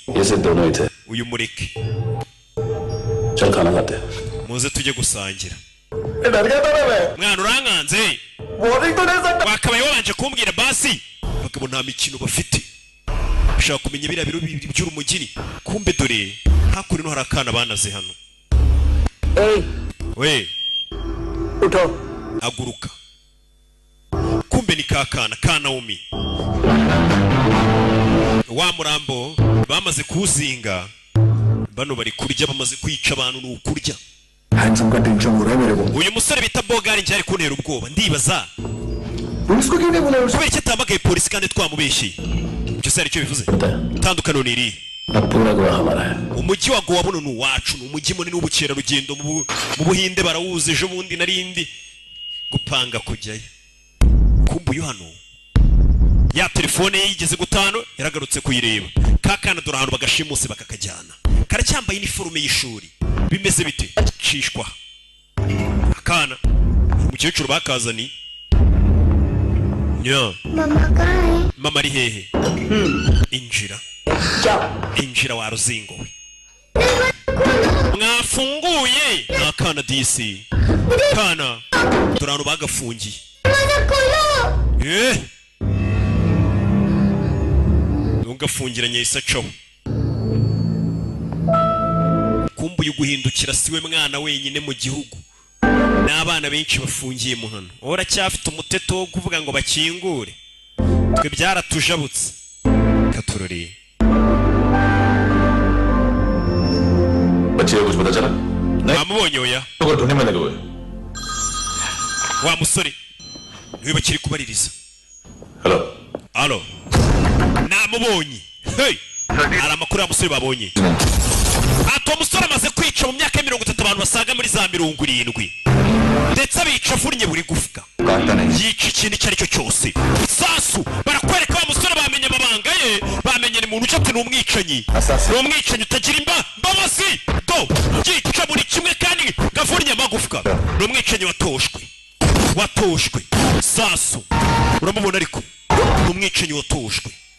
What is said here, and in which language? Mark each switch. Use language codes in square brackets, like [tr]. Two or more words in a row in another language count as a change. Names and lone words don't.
[hi] ये सिर्फ दोनों ही थे [rw] uyu mureke [hi] चल खाना खाते [rw] muze tujye gusangira [hi] डर गया था मैं [rw] mwana urankanze [hi] वार्निंग तो नहीं सकता [rw] wakabaye wabanje kumbwira basi bakabo nta mikino bafite ushaka kumenya biriya biro by'urumugini kumbe dore hakuri no harakana banaze hano we [hi] उठो [rw] aguruka kumbe ni kakana kana umi wa murambo bamaze kuzinga bano bari kurya bamaze kwica abantu n'ukurya [hi] handsome का टेंशन हो रहा है मेरे को [rw] uyu musore bita Bogari njye ari kuntera ubwoba ndibaza [hi] पुलिस को क्यों नहीं बुलाया [rw] kubera icyo atamagaye polisi kandi twamubeshye icyo se aricyo bivuze tandukano ni iri [hi] अब पूरा गोवा हमारा है [rw] umujyi wa Goa buno nuwacu umujyi munini w'ubukerarugendo mu Buhinde barawuze ejo bundi narindi gupanga kujyayo kumbuye hano ya telefone yigeze gutano yaragarutse kuyireba kakana dore ahantu bagashimuse bakakajyana karacyambaye iniforume y'ishuri bimeze bite cishwa akana umukecuru bakazani nya [hi] मम्मा कहाँ है? [rw] mama ari hehe injira wa ruzingo we mwafunguye akana disi kana turano bagafungiye ntugafungiranye isaco kumbuye guhindukira siwe mwana wenyine mu gihugu n'abana benshi bafungiye mu hano uracyafite umuteto wo kuvuga ngo bakingure twe byaratujabutse katurori [hi] बच्चे को कुछ पता चला [rw] namubonye oya [hi] तो ढूंढने में लगे हुए [rw] wa musore niwe bakiri kubaririza [hi] हेलो [rw] alo namubonye hey ara makuru ya musore babonye ato musore amaze kwica mu myaka 30 abantu basaga muri za 70 ndetse abica furnye buri gufuka yica ikintu icyo aricyo cyose sasu barakwereka wa musore bamenye amabanga ye bamenye ni muntu ucate n'umwicanyi n'umwicanyi utagira mbabazi do yica buri kimwe kandi gafurnye amagufwa n'umwicanyi watoshwe sasu uramubona ariko n'umwicanyi watoshwe